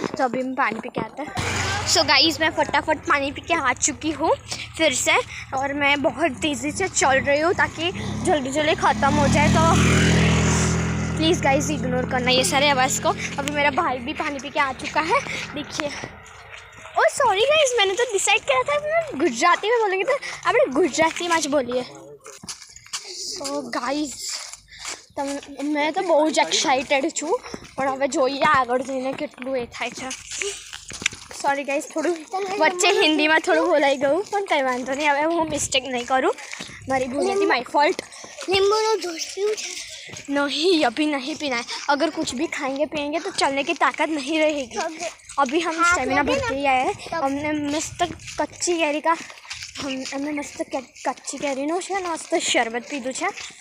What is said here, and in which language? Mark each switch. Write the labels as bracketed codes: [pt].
[hi] तो अभी हम पानी पी के आते हैं. सो गाइस मैं फटाफट पानी पी के आ चुकी हूँ फिर से, और मैं बहुत तेज़ी से चल रही हूँ ताकि जल्दी जल्दी ख़त्म हो जाए. तो प्लीज़ गाइस इग्नोर करना ये सारे आवाज़ को. अभी मेरा भाई भी पानी पी के आ चुका है, देखिए. ओ सॉरी गाइस, मैंने तो डिसाइड किया था मैं गुजराती में बोलेंगे, तो [gu] આપણે ગુજરાતીમાં જ બોલીએ. સો ગાઈસ મેં તો બહુ જ એક્સાઇટેડ છું, પણ હવે જોઈએ આગળ જઈને કેટલું એ થાય છે. સોરી ગાઈસ, થોડું વચ્ચે હિન્દીમાં થોડું બોલાઈ ગયું, પણ કંઈ વાંધો નહીં. હવે હું મિસ્ટેક નહીં કરું, મારી ભૂલ હતી, [en] My fault. [hi] नींबू जूस नहीं, अभी नहीं पीना है. अगर कुछ भी खाएंगे पिएंगे तो चलने की ताकत नहीं रहेगी. अभी हम स्टेमिना भर के ही आए हैं. हमने मस्त कच्ची कैरी का हमने मस्त कच्ची कैरीનું [gu] છે ને મસ્ત શરબત પીધું છે.